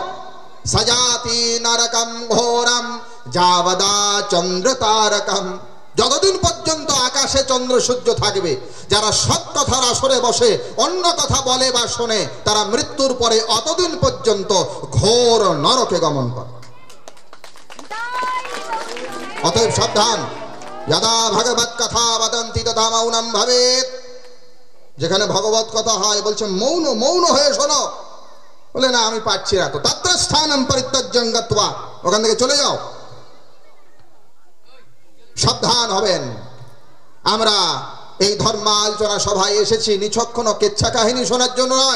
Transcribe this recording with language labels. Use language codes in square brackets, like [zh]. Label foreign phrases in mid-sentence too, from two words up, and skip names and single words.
[sa] সজাতি নরকম ঘোরম যাবদা চন্দ্র তারকম। [bn] যতদিন পর্যন্ত আকাশে চন্দ্র সূর্য থাকবে, যারা সৎ কথার আসরে বসে অন্য কথা বলে বা শোনে, তারা মৃত্যুর পরে অতদিন পর্যন্ত ঘোর নরকে গমন করে। অতএব সাবধান। [sa] यदा भगवत कथा वदन्ति तथा मौनम भवेत्। [bn] যেখানে ভগবত কথা হয় বলছে মৌন, মৌন হয়ে শোনো। বলে না আমি পাচ্ছি না, তো [sa] তত্র স্থানম পরিত্যজ্যং গত্বা, [bn] ওখান থেকে চলে যাও। সাবধান হবেন। আমরা এই ধর্মালোচনা সভায় এসেছি নিছক কোনো কেচ্ছা কাহিনী শোনার জন্য নয়।